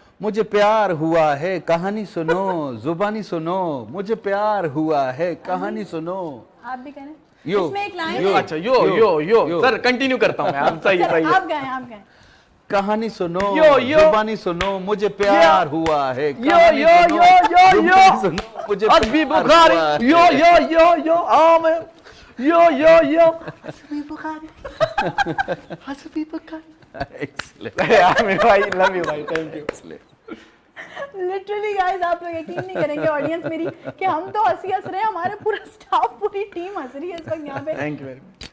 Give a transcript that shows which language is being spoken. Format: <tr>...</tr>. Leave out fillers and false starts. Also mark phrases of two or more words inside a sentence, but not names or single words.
<hi>मुझे प्यार हुआ है, कहानी सुनो, जुबानी सुनो, मुझे प्यार हुआ है, कहानी सुनो। आप भी करें। यो, इसमें एक लाइन यो, है। अच्छा, यो यो। सर, कंटिन्यू करता हूँ मैं। आप सही चलो, सही है। आप गए, आप गए। कहानी सुनो, यो। जुबानी सुनो, मुझे प्यार हुआ है, यो कहानी यो सुनो, यो यो जुबानी सुनो, मुझे हस्बी प्यार बुखारी, हुआ है। यो यो यो यो आमिर, यो हस्बी बुखारी, हस्बी बुखारी।</hi> <en>Excellent.</en> <hi>आमिर भाई,</hi> <en>love you</en> <hi>भाई,</hi> <en>thank you. literally guys,</en> <hi>आप लोग यकीन नहीं करेंगे ऑडियंस मेरी कि हम तो हंस रहे हैं, हमारे पूरा स्टाफ, पूरी टीम हंस रही है इस वक्त यहाँ पे।</hi> <en>Thank you very much.</en>